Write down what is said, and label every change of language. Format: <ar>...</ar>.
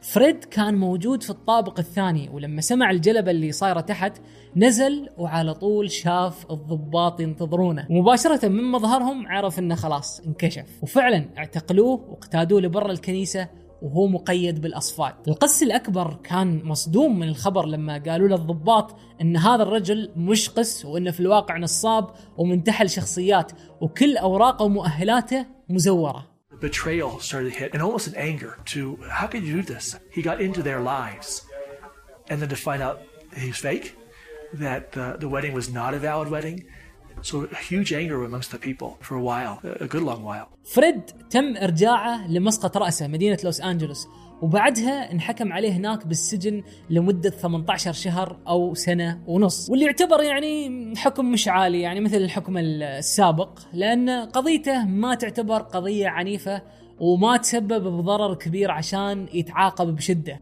<ar>فريد كان موجود في الطابق الثاني، ولما سمع الجلبة اللي صايرة تحت نزل وعلى طول شاف الضباط ينتظرونه، ومباشرة من مظهرهم عرف أنه خلاص انكشف، وفعلا اعتقلوه واقتادوه لبرا الكنيسة وهو مقيد بالأصفاد. القس الأكبر كان مصدوم من الخبر لما قالوا له الضباط أن هذا الرجل مش قس وأنه في الواقع نصاب ومنتحل شخصيات وكل أوراقه ومؤهلاته مزورة.</ar> <en>Betrayal started to hit and almost an anger to how could you do this? He got into their lives and then to find out he's fake, that the wedding was not a valid wedding. So a huge anger amongst the people for a while, a good long while.</en> <ar>فريد تم إرجاعه لمسقط رأسه مدينة لوس أنجلوس، وبعدها انحكم عليه هناك بالسجن لمدة 18 شهر أو سنة ونص، واللي يعتبر يعني حكم مش عالي يعني مثل الحكم السابق، لأن قضيته ما تعتبر قضية عنيفة وما تسبب بضرر كبير عشان يتعاقب بشدة.</ar>